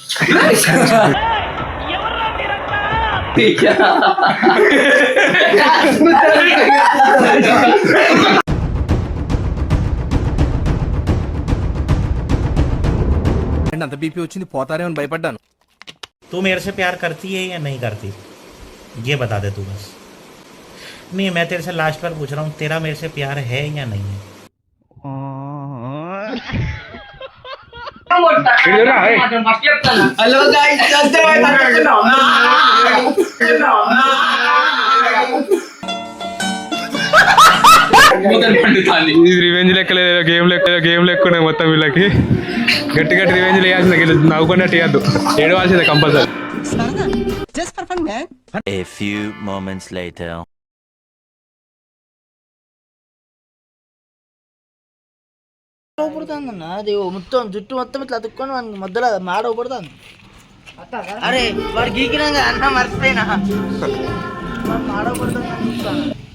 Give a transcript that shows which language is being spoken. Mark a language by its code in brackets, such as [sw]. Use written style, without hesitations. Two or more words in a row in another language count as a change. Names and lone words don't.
[te] అంత బీపీ వచ్చింది పోతారే అని భయపడ్డాను. [hi] तू मेरे से प्यार करती है या नहीं करती, ये बता दे तू बस. नहीं, मैं तेरे से लास्ट बार पूछ रहा हूँ, तेरा मेरे से प्यार है या नहीं है. [te] హలో ఇది రివెంజ్ లెక్కలేదు, గేమ్ లెక్కున్నాయి మొత్తం. వీళ్ళకి గట్టి గట్టి రివెంజ్ వేయాల్సిందే, నవ్వుకున్నట్టు వేయద్దు, ఏడవాల్సిందే కంపల్సరీ. [en] A few moments later. [te] పడుతుందన్న అది మొత్తం జుట్టు మొత్తం ఇట్లా అతుక్కొని మనకి మధ్యలో మాడ పడుతుంది. అరే వాడు గీకినాక అన్న మర్చిపోయినా మాడ పడుతుంది.